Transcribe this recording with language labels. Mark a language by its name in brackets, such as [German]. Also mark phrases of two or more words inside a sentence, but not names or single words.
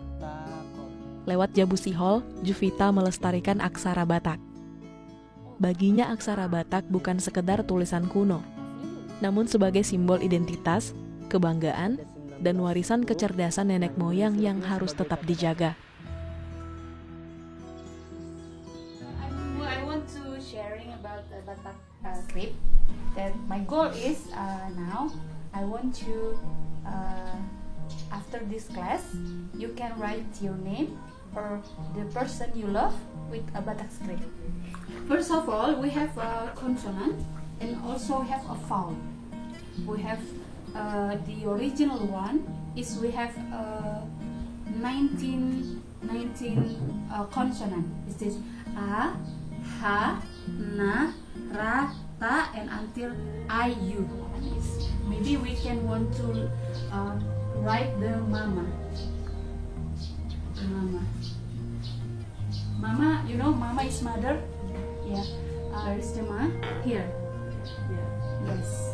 [Indonesian] Lewat Jabusi Hall, Juvita melestarikan aksara Batak. Baginya aksara Batak bukan sekedar tulisan kuno, namun sebagai simbol identitas, kebanggaan, dan warisan kecerdasan nenek moyang yang harus tetap dijaga. [English] I want to sharing about the Batak script. That my goal is now I want to after this class you can write your name or the person you love with a Batak script. First of all, we have a consonant and also have a vowel. We have the original one is we have 19 consonant. Is this a, ha, na, ra, ta, and until I, you. Maybe we can want to write the mama. Mama, you know, mama is mother. Yeah. Where is the ma? Here. Yeah. Yes.